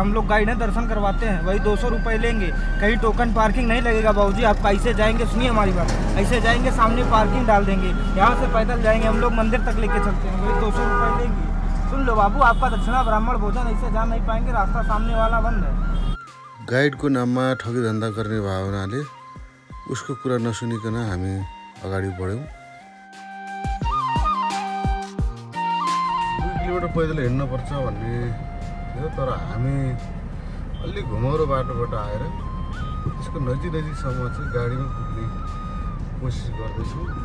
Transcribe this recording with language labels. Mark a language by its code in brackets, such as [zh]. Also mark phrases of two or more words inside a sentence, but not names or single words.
[hi] हम लोग गाइड है, दर्शन करवाते हैं, वही 200 रुपये लेंगे। कहीं टोकन पार्किंग नहीं लगेगा बाबूजी। आप ऐसे जाएंगे, सुनिए हमारी बात, ऐसे जाएंगे सामने पार्किंग डाल देंगे, यहाँ से पैदल जाएंगे हम लोग मंदिर तक लेके चलते हैं, वही 200 रुपये लेंगे। सुन लो बाबू, आपका दक्षिणा ब्राह्मण भोजन, ऐसे जा नहीं पाएंगे, रास्ता सामने वाला बंद है। [ne] गाइडको नाममा ठगी धन्दा गर्ने भावनाले उसको कुरा नसुनिकन हामी अगाडि बढ्यौँ। 2 किलोमिटर पैदल हिँड्नुपर्छ भन्ने थियो, तर हामी अलि घुमाउरो बाटोबाट आएर त्यसको नजिकसम्म चाहिँ गाडीमा पुग्ने कोसिस गर्दैछौँ।